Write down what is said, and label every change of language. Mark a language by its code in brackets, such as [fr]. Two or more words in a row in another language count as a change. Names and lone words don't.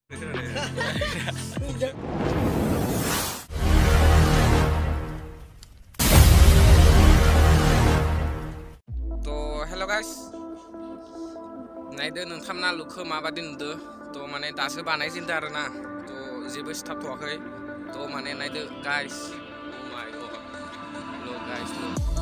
[en] Hello guys, [brx] नायदो नोंथांमोना लुखौ माबादि नुदो तो माने दासो बानायजेनदो आरोना तो जेबो सिथाबथवाखै तो माने नायदो गाइस [en] oh my god look guys look